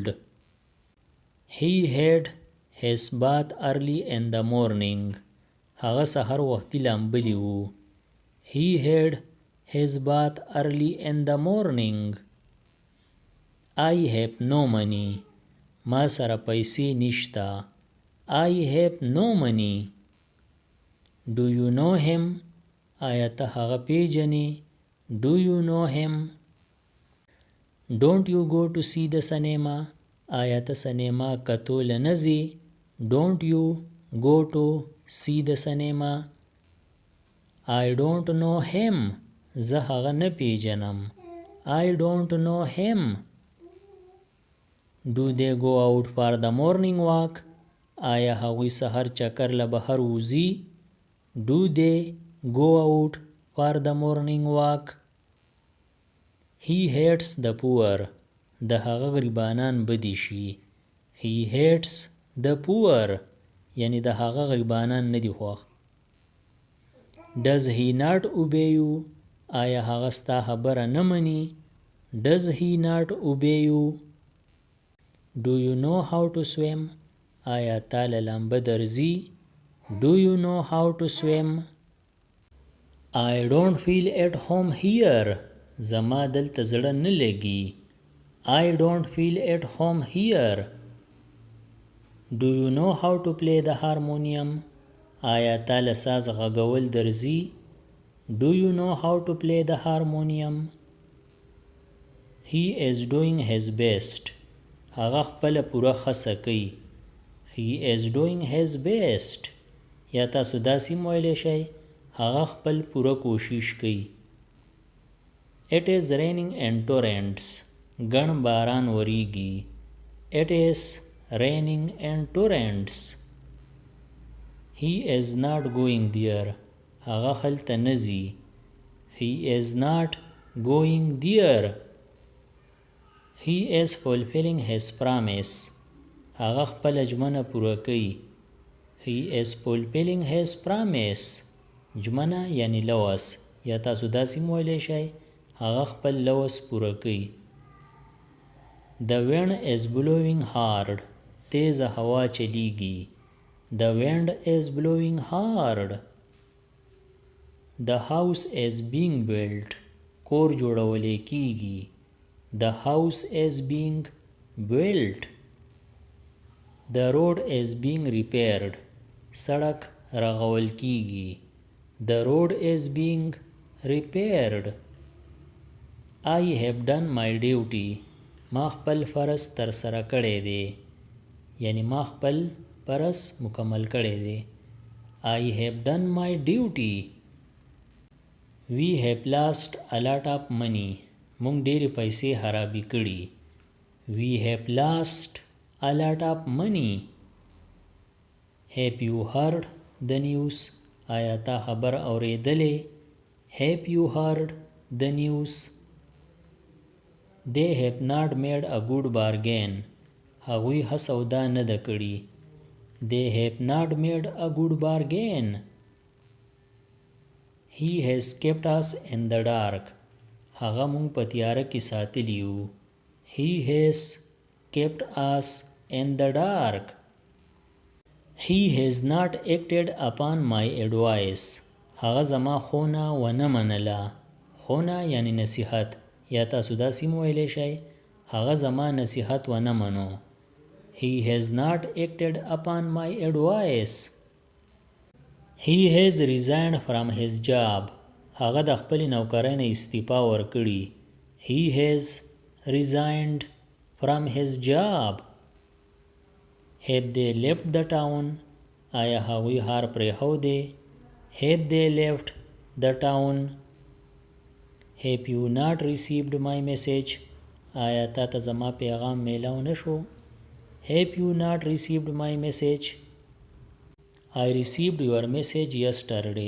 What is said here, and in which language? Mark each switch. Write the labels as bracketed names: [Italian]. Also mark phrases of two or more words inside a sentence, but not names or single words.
[English] He had his bath early in the morning. [Pashto] هغه سحر وختي لامبلی وو. [English] He had his bath early in the morning. I have no money. [Pashto] ما سره پیسې نشته. [English] I have no money. Do you know him? [Pashto] آیا ته هغه پیژنې. [English] Do you know him? Don't you go to see the cinema? [Pashto] آیا ته سینما کتو نه ځې. [English] Don't you go to see the cinema? I don't know him. [Pashto] زه هغه نه پیژنم. [English] I don't know him. Do they go out for the morning walk? [Pashto] آیا هغوی سحر چکر له بهر وځي. [English] Do they go out for the morning walk? He hates the poor. [Pashto] د هغه غریبانان بدي شي. [English] He hates the poor. [Pashto] یعنی د هغه غریبانان نه دي خوښ. [English] Does he not obey you? [Pashto] آیا هغه ستا خبره نه مني. [English] Does he not obey you? Do you know how to swim? [Pashto] آیا تا له لامبه درځي. [English] Do you know how to swim? I don't feel at home here. [Pashto] زما دلته زړه نه لګي. [English] I don't feel at home here. Do you know how to play the harmonium? [Pashto] آیا تا له ساز غږول درځي. [English] Do you know how to play the harmonium? He is doing his best. [Pashto] هغه خپله پوره هڅه کوي. [English] He is doing his best. [Pashto] یا تاسو داسې ویلی شئ هغه خپل پوره کوشش کوي. [English] It is raining in torrents. [Pashto] ګڼ باران وریږي. [English] It is raining in torrents. He is not going there. [Pashto] هغه هلته نه ځي. [English] He is not going there. He is fulfilling his promise. [Pashto] هغه خپل ژمنه پوره کوي. [English] He is fulfilling his promise. [Pashto] ژمنه یعنی لوس، یا تاسو داسې مویلی شئ هغه خپل لوس پوره کوي. [English] The wind is blowing hard. [Pashto] تیزه هوا چلیږي. [English] The wind is blowing hard. The house is being built. [Pashto] کور جوړولی کیږي. [English] The house is being built. The road is being repaired. [Pashto] سړک رغول کیږي. [English] The road is being repaired. I have done my duty. [Pashto] ما خپل فرض تر سره کړی دی. یعنی ما خپل فرض مکمل کړی دی. [English] I have done my duty. We have lost a lot of money. [Pashto] مونږ ډېرې پیسې خرابې کړي. [English] We have lost a lot of money. Have you heard the news? [Pashto] آیا تا خبر اورېدلې؟ [English] Have you heard the news? They have not made a good bargain. [Pashto] هغوی ښه سودا نه ده کړې. [English] They have not made a good bargain. He has kept us in the dark. [Pashto] هغه مونږ په تیاره کې ساتلی یو. [English] He has kept us in the dark. He has not acted upon my advice. [Pashto] هغه زما خونه ونه منله. خونه یعنی نصیحت، یا تاسو داسې ویلی شئ هغه زما نصیحت ونه منو. [English] He has not acted upon my advice. He has resigned from his job. [Pashto] هغه د خپلې نوکرۍ نه استعفا ورکړي. [English] He has resigned from his job. Have they left the town? [Pashto] آیا هغوی ښار پرېښودی؟ [English] Have they left the town? Have you not received my message? [Pashto] آیا تا ته زما پیغام میلاو نشو؟ [English] Have you not received my message? I received your message yesterday.